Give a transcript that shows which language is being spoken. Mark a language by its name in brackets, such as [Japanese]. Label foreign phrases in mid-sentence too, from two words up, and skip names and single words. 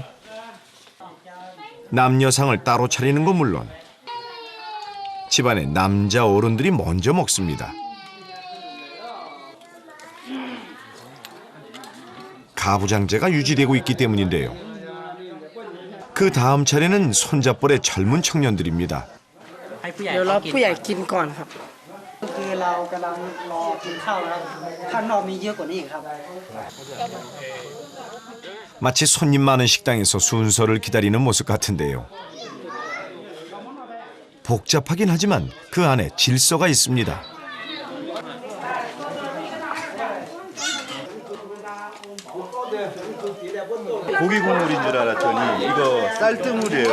[Korean] 남녀상을 따로 차리는 건 물론 집안의 남자 어른들이 먼저 먹습니다. 가부장제가 유지되고 있기 때문인데요. 그 다음 차례는 손잡벌의 젊은 청년들입니다. [Thai] เดี๋ยวเราผู้ใหญ่กินก่อนครับคือเรากำลังรอกินข้าวแล้วข้างนอกมีเยอะกว่านี้อีกครับ [Korean] 마치 손님 많은 식당에서 순서를 기다리는 모습 같은데요. 복잡하긴 하지만 그 안에 질서가 있습니다. 고기 국물인 줄 알았더니 이거 쌀뜨물이에요.